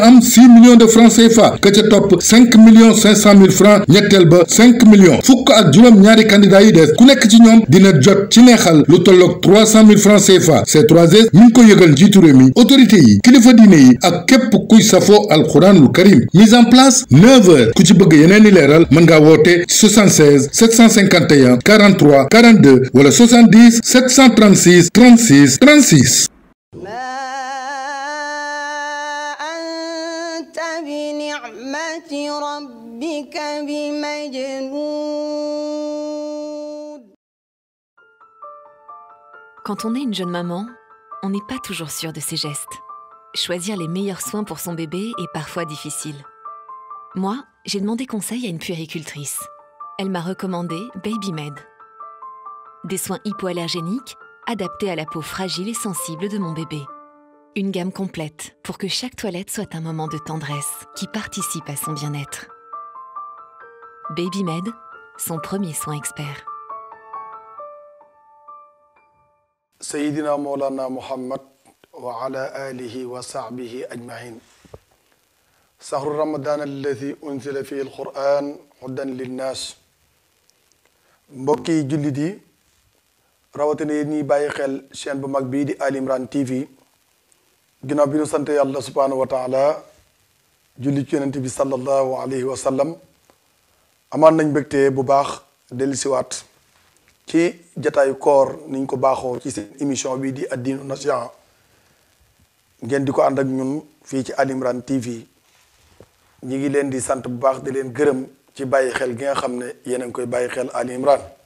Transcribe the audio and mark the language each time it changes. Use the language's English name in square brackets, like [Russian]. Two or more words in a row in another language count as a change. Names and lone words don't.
[Wolof] am 6 [French] millions de francs CFA [Wolof] ka ca topp 5 [French] millions 500 mille francs [Wolof] ñetteel ba 5 millions fukk ak juróom ñaari candidat yi des ku nekk ci ñoom dina jot ci neexal lu tolloog 300 [French] mille francs CFA [Wolof] C3S mi ngi ko yëgal njiitu réew mi autorité yi kilifa diine yi ak képp kuy safoo alxuraanul karim [French] mise en place [Wolof] 9 heures ku ci bëgg yeneen i leeral mën ngaa woote 76 751 43 42 wala 70 736 36 36 [Arabic] بنعمة ربك بمجنون. [French] Quand on est une jeune maman, on n'est pas toujours sûr de ses gestes. Choisir les meilleurs soins pour son bébé est parfois difficile. Moi, j'ai demandé conseil à une puéricultrice. Elle m'a recommandé Babymed. Des soins hypoallergéniques adaptés à la peau fragile et sensible de mon bébé. Une gamme complète pour que chaque toilette soit un moment de tendresse qui participe à son bien-être. Babymed, son premier soin expert. [Arabic] سيدنا مولانا محمد وعلى آله وصحبه أجمعين. شهر رمضان الذي أنزل فيه القرآن هدى للناس. [Wolof] Mbokki jullit yi rawatina yéen ñiy bàyyi xel chaîne bu mag bii di Ali Imran TV. ginnaaw bi ñu sant yàlla [Arabic] سبحانه وتعالى [Wolof] julli ci yonent bi [Arabic] صلى الله عليه وسلم [Wolof] amaan nañ mbégte bu baax dellusiwaat ci jataayu koor niñ ko baaxoo ci seen émission bi di [Arabic] الدين النصيحة [Wolof] ngeen di ko ànd ak ñun fii ci Ali Imran TV ñi ngi leen di sant bu baax di leen gërëm ci bàyyi xel gi nga xam ne yéen a ngi koy bàyyi xel Ali Imran